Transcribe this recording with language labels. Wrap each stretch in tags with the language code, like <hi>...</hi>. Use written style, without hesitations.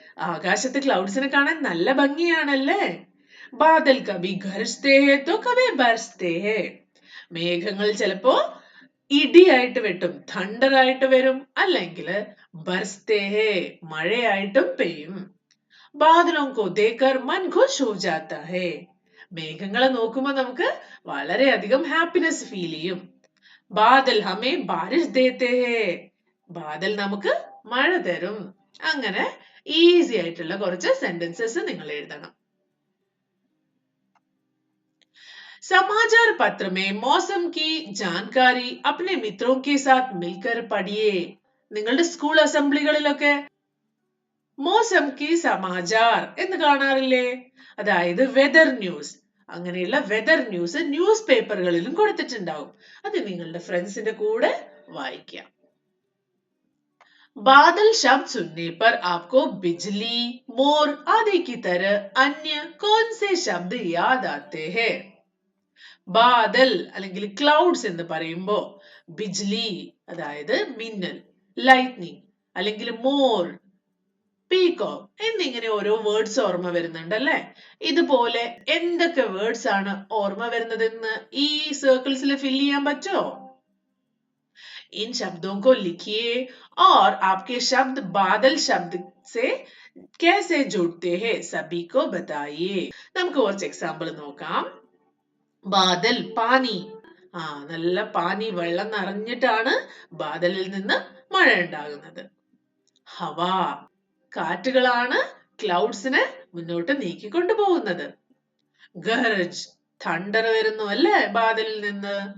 <ml>ആകാശത്ത് ക്ലൗഡ്സിനെ കാണാൻ നല്ല ഭംഗിയാണല്ലേ?</ml> <hi>ബാദൽ കബി ഗർജ്തേ ഹേ തോ കബി ബർസ്തേ ഹേ.</hi> <ml>മേഘങ്ങൾ ചിലപ്പോ ഇടിയായിട്ട് വെട്ടും, തണ്ടർ ആയിട്ട് വരും, അല്ലെങ്കിൽ</ml> <hi>ബർസ്തേ ഹേ</hi> <ml>മഴയായിട്ടും പെയ്യും.</ml> <hi>ബാദലോं को देखकर मन खुश हो जाता है.</hi> <ml>മേഘങ്ങളെ നോക്കുമ്പോൾ നമുക്ക് വളരെയധികം ഹാപ്പിനെസ് ഫീൽ ചെയ്യും.</ml> <hi>ബാദൽ ഹമേ ബാരിഷ് ദേത്തെ ഹേ.</hi> <ml>ബാദൽ നമുക്ക് മഴ തരും. അങ്ങനെ ഈസി ആയിട്ടുള്ള കുറച്ച് സെന്റൻസസ് നിങ്ങൾ എഴുതണം.</ml> <hi>समाचार पत्र में मौसम की जानकारी अपने मित्रों के साथ मिलकर पढ़िए.</hi> <ml>നിങ്ങളുടെ സ്കൂൾ അസംബ്ലികളിലൊക്കെ</ml> <hi>മോസം കി സമാചാർ</hi> <ml>എന്ന് കാണാറില്ലേ? അതായത് വെദർ ന്യൂസ്. അങ്ങനെയുള്ള വെദർ ന്യൂസ് ന്യൂസ് പേപ്പറുകളിലും കൊടുത്തിട്ടുണ്ടാവും. അത് നിങ്ങളുടെ ഫ്രണ്ട്സിന്റെ കൂടെ വായിക്കാം.</ml> <hi>बादल शब्द सुनने पर आपको बिजली, मोर आदि की तरह अन्य कौन से शब्द याद आते हैं?</hi> <ml>ബാദൽ അല്ലെങ്കിൽ ക്ലൗഡ്സ് എന്ന് പറയുമ്പോ ബിജ്ലി അതായത് മിന്നൽ, ലൈറ്റ്നിങ് അല്ലെങ്കിൽ മോർ, പീകോക്ക് എന്നിങ്ങനെ ഓരോ വേർഡ്സ് ഓർമ്മ വരുന്നുണ്ടല്ലേ? ഇതുപോലെ എന്തൊക്കെ വേർഡ്സ് ആണ് ഓർമ്മ വരുന്നതെന്ന് ഈ സർക്കിൾസിൽ ഫിൽ ചെയ്യാൻ പറ്റുമോ?</ml> <hi>इन शब्दों को लिखिए और आपके शब्द बादल शब्द से कैसे जुड़ते हैं सभी को बताइए.</hi> <ml>നമുക്ക് കുറച്ച് എക്സാമ്പിൾ നോക്കാം. ബാദൽ പാനി. നല്ല പാനി, വെള്ളം നിറഞ്ഞിട്ടാണ് ബാദലിൽ നിന്ന് മഴ ഉണ്ടാകുന്നത്. ഹവ കാറ്റുകളാണ് ക്ലൗഡ്സിനെ മുന്നോട്ട് നീക്കിക്കൊണ്ടു പോകുന്നത്. ഗർജ് തണ്ടർ വരുന്നു അല്ലേ ബാദലിൽ നിന്ന്.</ml>